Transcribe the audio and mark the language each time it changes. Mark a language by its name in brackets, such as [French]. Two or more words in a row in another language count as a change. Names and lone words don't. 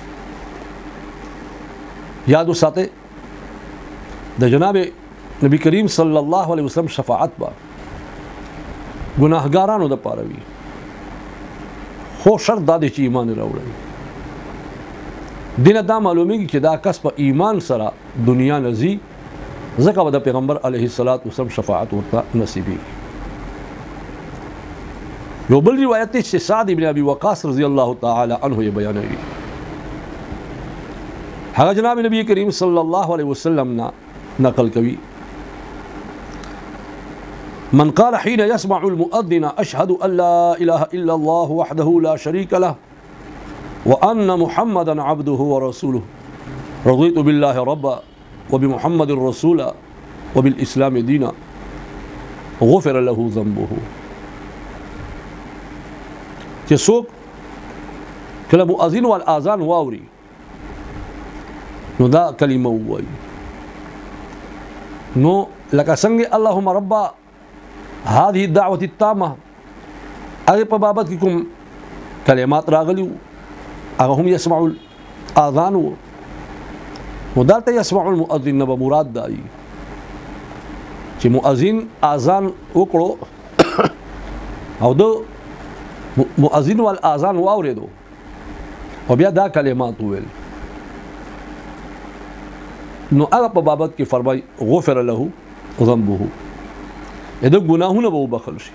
[Pashto] یاد وساتئ د جناب نبی کریم [Arabic] صلی الله علیه وسلم [Pashto] شفاعت با ګناهګارانو د لپاره وي خو شرط دا دی چې ایمان راوړي دینه دا معلومیږي چې دا کس په ایمان سره دنیا نزي ځکه د پیغمبر [Arabic] علیه الصلاۃ والسلام [Pashto] شفاعت ورته نصیبي یو بل روایت چې سعد ابن ابي وقاص [Arabic] رضی الله تعالی عنه [Pashto] یې بیانوي هغه جناب نبی کریم [Arabic] صلی الله علیه وسلم [Pashto] نقل کوي [Arabic] من قال حين يسمع المؤذن أشهد أن لا إله إلا الله وحده لا شريك له وأن محمدا عبده ورسوله رضيت بالله ربا وبمحمد رسولا وبالإسلام دينا غفر له ذنبه. [Pashto] چې څوک کله مؤذن والآذان واوري نو دا کلمه وایي، نو لکه څنګه [Arabic] اللهم رب هذه الدعوة التامة [Pashto] هغه په بابت کې کوم کلمات راغلي هغه هم [Arabic] يسمع الآذان [Pashto] نو دلته [Arabic] يسمع المؤذن [Pashto] نه مراد دی چې مؤذن آذان وکړو او د مؤذن والآذان واورېدو او بیا دا کلمات ویل نو هغه په بابت کې فرمای [Arabic] غفر له ذنبه [Pashto] دا ګناهونه به وبخل شي.